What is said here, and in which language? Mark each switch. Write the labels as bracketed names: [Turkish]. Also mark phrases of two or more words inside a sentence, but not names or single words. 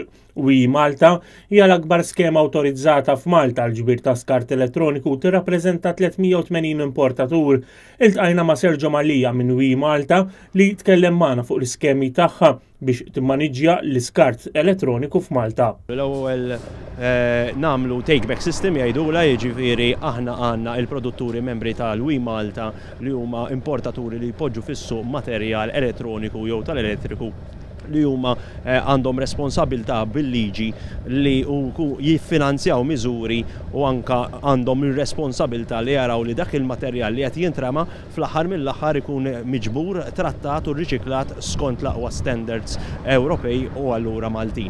[Maltese] WEEE Malta hija l-akbar skema awtorizzata f'Malta għal ġbir ta' skart elettroniku tirrappreżenta 380 importatur. Iltqajna ma' Serġo Malija minn WEEE Malta li tkellem magħna fuq l-iskemi tagħha biex timmaniġġja l-iskart elettroniku f'Malta. L-ewwel nagħmlu [English] take-back system [Maltese] jgħidula, jiġifieri aħna għandna il-produtturi membri tal-WEEE Malta li huma importaturi li jpoġġu fis-suq materjal elettroniku jew tal-elettriku li huma għandhom responsabilità bil-liġi li jiffinanzjaw miżuri u anka għandhom ir-responsabilità li jaraw li dak il-materjal li qed jintrema fl-aħħar mill-aħħar ikun miġbur, trattat u rriċiklat skont l-aqwa standards Ewropej u allura Maltin.